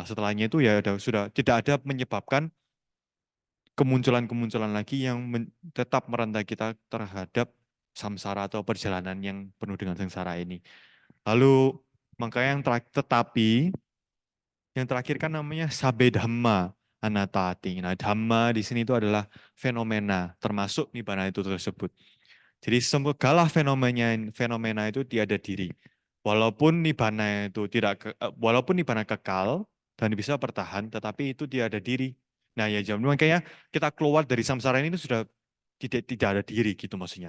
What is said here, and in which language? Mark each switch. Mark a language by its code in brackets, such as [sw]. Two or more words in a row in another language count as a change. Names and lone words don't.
[id] Setelahnya itu ya sudah tidak ada menyebabkan kemunculan-kemunculan lagi yang tetap merantai kita terhadap samsara atau perjalanan yang penuh dengan sengsara ini. Lalu makanya yang terakhir kan namanya [pi] sabe dhamma anattati. [id] Nah, dhamma di sini itu adalah fenomena, termasuk nibbana itu tersebut. Jadi segala fenomena itu tiada diri. Walaupun walaupun nibbana kekal dan bisa bertahan, tetapi itu tiada diri. Nah, ya makanya kita keluar dari samsara ini itu sudah tidak ada diri gitu maksudnya.